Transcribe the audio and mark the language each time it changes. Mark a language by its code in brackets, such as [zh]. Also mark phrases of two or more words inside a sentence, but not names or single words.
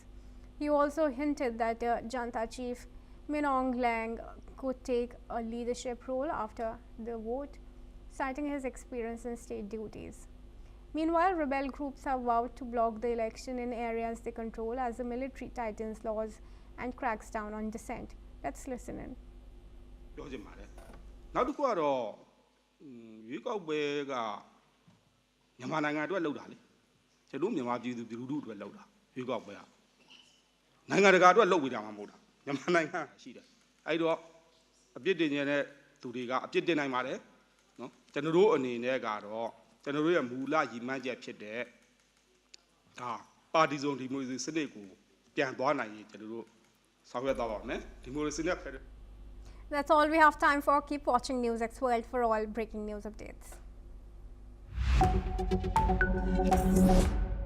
[en] He also hinted that junta chief Min Aung Hlaing could take a leadership role after the vote, citing his experience in state duties. Meanwhile, rebel groups have vowed to block the election in areas they control as the military tightens laws and cracks down on dissent. Let's listen in. [my] နောက်တစ်ခုကတော့ရွေးကောက်ပွဲကမြန်မာနိုင်ငံအတွက်လှုပ်တာလေကျွန်တော်မြန်မာပြည်သူလူထုအတွက်လှုပ်တာရွေးကောက်ပွဲကနိုင်ငံတကာအတွက်လှုပ်ပေးတာမှမဟုတ်တာမြန်မာနိုင်ငံရှိတယ်အဲ့တော့အပြစ်တင်နေတဲ့သူတွေကအပြစ်တင်နိုင်ပါတယ်နော်ကျွန်တော်တို့အနေနဲ့ကတော့ကျွန်တော်တို့ရဲ့မူလရည်မှန်းချက်ဖြစ်တဲ့ဒါပါတီစုံဒီမိုကရေစီစနစ်ကိုပြန်သွားနိုင်ရင်ကျွန်တော်တို့ဆောင်ရွက်သွားပါမယ်ဒီမိုကရေစီနဲ့ [en] That's all we have time for. Keep watching NewsX World for all breaking news updates.